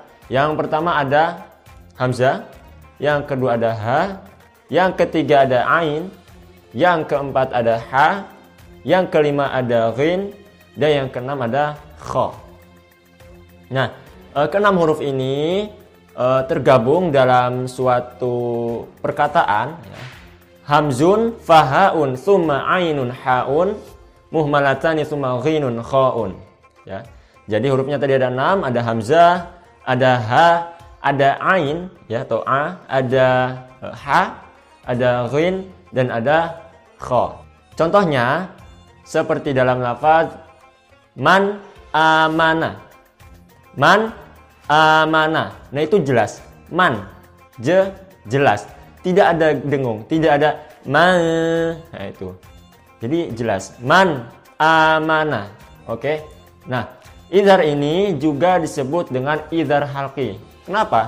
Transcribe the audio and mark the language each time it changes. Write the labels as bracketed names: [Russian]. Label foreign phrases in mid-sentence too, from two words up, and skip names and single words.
[Indonesian] Yang pertama ada hamzah, yang kedua ada ha, yang ketiga ada ain, yang keempat ada ha, yang kelima ada ghin, dan yang keenam ada kha. Nah, keenam huruf ini tergabung dalam suatu perkataan ya. [Arabic] همزٌ فهاءٌ ثمّ عينٌ حاءٌ مهملتان ثمّ غينٌ خاءٌ ya. [Indonesian] Jadi hurufnya tadi ada 6, ada hamzah, ada ha, ada ain ya atau a, ada ha, ada ghin, dan ada kha. Contohnya seperti dalam lafaz [Arabic] من آمن. من آمن. [Indonesian] Nah itu jelas. Man jelas. Tidak ada dengung, tidak ada ma. Nah itu. Jadi jelas. [Arabic] من آمن. [Indonesian] Oke. Nah, izhar ini juga disebut dengan [Arabic] إظهار حلقي. [Indonesian] Kenapa?